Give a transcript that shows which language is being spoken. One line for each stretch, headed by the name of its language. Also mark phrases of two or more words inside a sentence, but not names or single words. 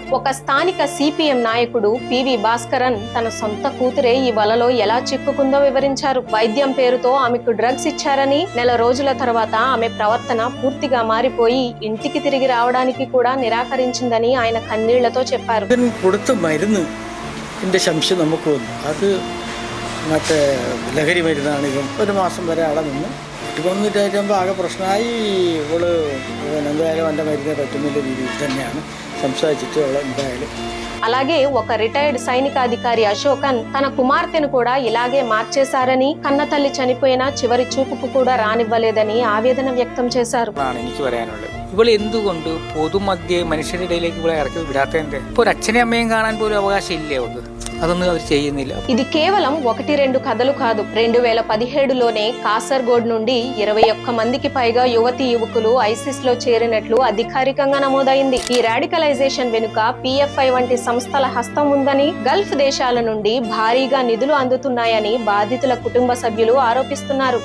Telugu: ఒక స్థానిక సిపిఎం నాయకుడు పివి భాస్కరన్ తన సొంత కూతురే ఈ వలలో ఎలా చిక్కుకుందో వివరించారు. వైద్యం పేరుతో ఆమెకు డ్రగ్స్ ఇచ్చారని, నెల రోజుల తర్వాత ఆమె ప్రవర్తన పూర్తిగా మారిపోయి ఇంటికి తిరిగి రావడానికి కూడా నిరాకరించిందని ఆయన కన్నీళ్లతో చెప్పారు.
Malayalam: ലഹരി മരുന്നാണെങ്കിലും ഒരു മാസം വരെ അവിടെ നിന്ന് വന്നിട്ടാകുമ്പോൾ ആകെ പ്രശ്നമായി. ഇവള് എന്തായാലും എൻ്റെ മരുന്ന് പറ്റുന്നില്ല രീതിയിൽ തന്നെയാണ് സംസാരിച്ചിട്ട് അവളെ എന്തായാലും.
Telugu: అలాగే ఒక రిటైర్డ్ సైనికాధికారి అశోకన్ తన కుమార్తెను కూడా ఇలాగే మార్చేశారని, కన్న తల్లి చనిపోయిన చివరి చూపుకు కూడా రానివ్వలేదని ఆవేదన వ్యక్తం చేశారు.
Malayalam: എനിക്ക് പറയാനുള്ളത്, ഇവള് എന്തുകൊണ്ട് പൊതുമധ്യ മനുഷ്യരുടെ ഇടയിലേക്ക് ഇവളെ ഇറക്കി വിടാത്തതിന്റെ ഇപ്പൊ ഒരു അച്ഛനെയും അമ്മയും കാണാൻ പോലും അവകാശം ഇല്ലേ അവർക്ക്?
Telugu: అదొന്നും അവർ ചെയ്യുന്നില്ല. ఇది కేవలం 1-2 కథలు కాదు. 2017లోనే కాసర్గోడ్ నుండి 21 మందికి పైగా యువతీ యువకులు ఐసిస్ లో చేరినట్లు అధికారికంగా నమోదైంది. ఈ రాడికలైజేషన్ వెనుక పిఎఫ్ఐ వంటి సంస్థల హస్తం ఉందని, గల్ఫ్ దేశాల నుండి భారీగా నిధులు అందుతున్నాయని బాధితుల కుటుంబ సభ్యులు ఆరోపిస్తున్నారు.